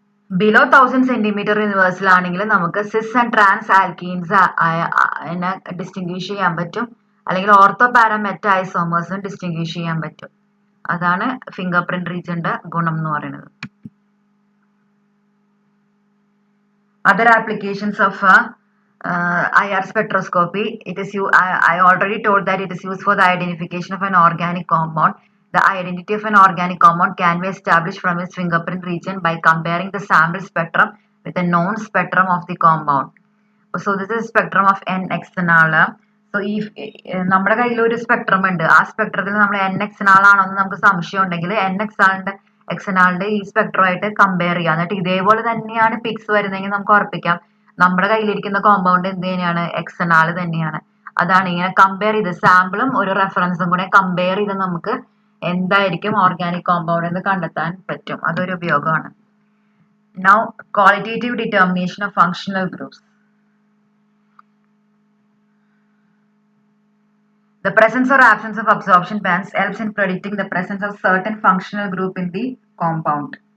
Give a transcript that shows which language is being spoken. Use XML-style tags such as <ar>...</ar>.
<ml>Below 1000 centimetre യൂണിവേഴ്സിലാണെങ്കിൽ നമുക്ക് സിസ് and trans alkenes distinguish ചെയ്യാൻ പറ്റും, അല്ലെങ്കിൽ ഓർത്തോ പാരാമെറ്റ ഐസോമേഴ്സും ഡിസ്റ്റിംഗ്വിഷ് ചെയ്യാൻ പറ്റും. അതാണ് ഫിംഗർ പ്രിന്റ് റീജിയന്റെ ഗുണം എന്ന് പറയുന്നത്.</ml> <en>Other applications of IR spectroscopy, I already told that it is used for the identification of an organic compound. The identity of an organic compound can be established from its fingerprint region by comparing the sample spectrum with a known spectrum of the compound. So this is spectrum of N-hexanal. So if</en> <ml>നമ്മുടെ കയ്യിൽ ഒരു spectrum ഉണ്ട്, ആ സ്പെക്ട്രത്തിൽ നമ്മൾ N-hexanal ആണെന്ന് നമുക്ക് സംശയം ഉണ്ടെങ്കിൽ N-hexanalന്റെ ഈ സ്പെക്ട്രമായിട്ട് കമ്പയർ ചെയ്യാം. എന്നിട്ട് ഇതേപോലെ തന്നെയാണ് പിക്സ് വരുന്നതെങ്കിൽ നമുക്ക് ഉറപ്പിക്കാം നമ്മുടെ കയ്യിലിരിക്കുന്ന കോമ്പൗണ്ട് എന്ത് തന്നെയാണ്, എക്സനാൽ തന്നെയാണ്. അതാണ് ഇങ്ങനെ കമ്പയർ ചെയ്ത് സാമ്പിളും ഒരു റെഫറൻസും കൂടെ കമ്പയർ ചെയ്ത് നമുക്ക് എന്തായിരിക്കും ഓർഗാനിക് കോമ്പൗണ്ട് എന്ന് കണ്ടെത്താൻ പറ്റും. അതൊരു ഉപയോഗമാണ്.</ml> <en>Now, qualitative determination of functional groups. The presence or absence of absorption bands helps in predicting the presence of certain functional group in the compound.</en>